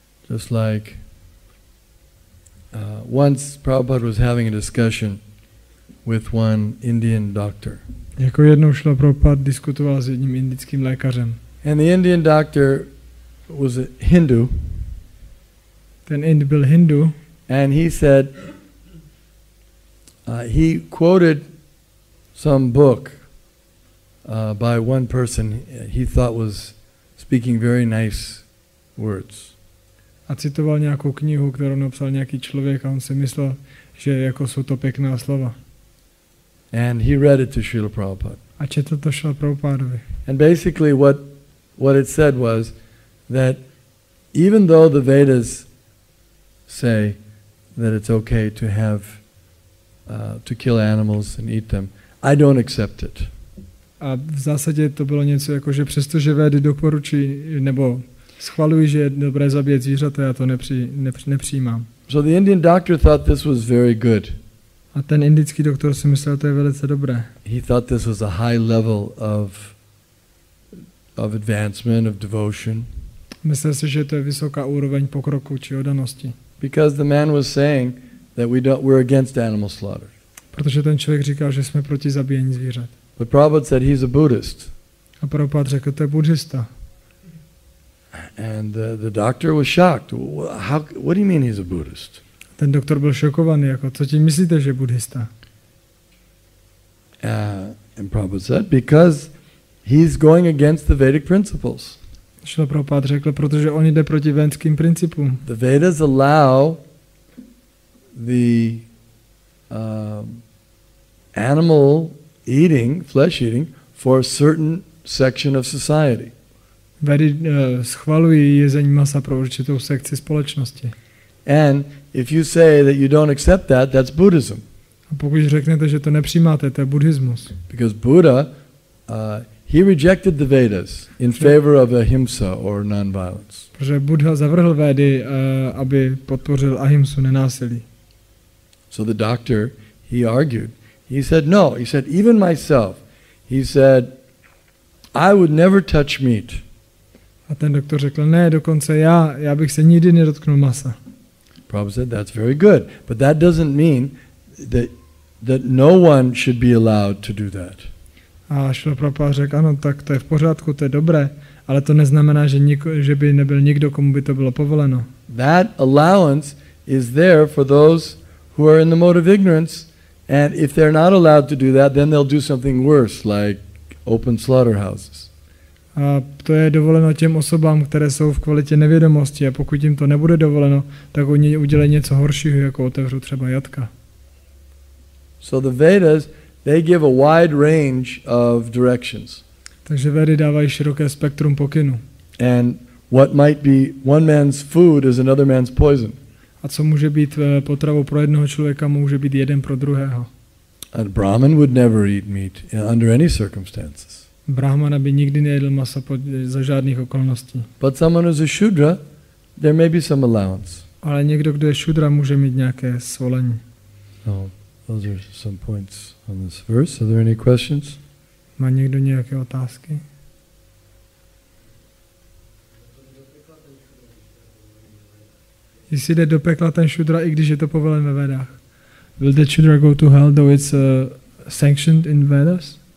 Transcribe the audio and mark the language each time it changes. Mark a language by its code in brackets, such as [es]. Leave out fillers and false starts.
[en] Just like once Prabhupada was having a discussion with one Indian doctor. [cs] Jako jednou Šrila Prabhupada diskutoval s jedním indickým lékařem. [en] And the Indian doctor was a Hindu. [cs] Ten Ind byl Hindu. [en] And he said, he quoted some book by one person he thought was speaking very nice words. [cs] A citoval nějakou knihu, kterou napsal nějaký člověk a on si myslel, že jako jsou to pěkná slova. [en] And he read it to Srila Prabhupada. [cs] A četl to Srila Prabhupádovi. [en] And basically what it said was that even though the Vedas say that it's okay to have to kill animals and eat them, I don't accept it. [cs] A v zásadě to bylo něco jako, že přestože Védy doporučí nebo schvalují, že je dobré zabíjet zvířata, já to nepřijímám. [en] So the Indian doctor thought this was very good. [cs] A ten indický doktor si myslel, to je velice dobré. [en] He thought this was a high level of advancement, of devotion. [cs] Myslel si, že to je vysoká úroveň pokroku či oddanosti. [en] Because the man was saying that we're against animal slaughter. [cs] Protože ten člověk říkal, že jsme proti zabíjení zvířat. [en] But Prabhupada said he's a Buddhist. [cs] A Prabhupada řekl, to je buddhista. [en] And the doctor was shocked. What do you mean he's a Buddhist? [cs] Ten doktor byl šokovaný, jako, co tím myslíte, že je buddhista? [en] And Prabhupada said, because he's going against the Vedic principles. [cs] Šlo Prabhupada řekl, protože on jde proti védským principům. [en] The Vedas allow the animal eating, flesh eating, for a certain section of society. [cs] Vedy schvalují jezení masa pro určitou sekci společnosti. [en] And if you say that you don't accept that, that's Buddhism. [cs] A pokud řeknete, že to nepřijímáte, to je buddhismus. [en] Because Buddha, he rejected the Vedas in favor of ahimsa or non-violence. [cs] Protože Buddha zavrhl Védy, aby podpořil ahimsu, nenásilí. [en] So the doctor, he argued. He said, no. He said, even myself. He said, I would never touch meat. [cs] A ten doktor řekl, ne, dokonce já bych se nikdy nedotknul masa. [en] Prabhupada said, that's very good. But that doesn't mean that no one should be allowed to do that. [cs] A Šrila Prabhupada řekl, ano, tak to je v pořádku, to je dobré, ale to neznamená, že by nebyl nikdo, komu by to bylo povoleno. [en] That allowance is there for those who are in the mode of ignorance, and if they're not allowed to do that, then they'll do something worse, like open slaughterhouses. [cs] A to je dovoleno těm osobám, které jsou v kvalitě nevědomosti, a pokud jim to nebude dovoleno, tak oni udělají něco horšího, jako otevřou třeba jatka. [en] So the Vedas, they give a wide range of directions. [cs] Takže Vedy dávají široké spektrum pokynů. [en] And what might be one man's food is another man's poison. [cs] A co může být potravou pro jednoho člověka, může být jeden pro druhého. [en] A Brahmin would never eat meat under any circumstances. [cs] Brahmana by nikdy nejedl maso za žádných okolností. [en] But someone who's a Shudra, there may be some allowance. [cs] Ale někdo, kdo je šudra, může mít nějaké svolení. [en] So, those are some points on this verse. Are there any questions? [cs] Má někdo nějaké otázky? Jestli jde do pekla ten šudra, i když je to povolen ve Vedách. [en] Will the shudra go to hell, though it's sanctioned in Vedas?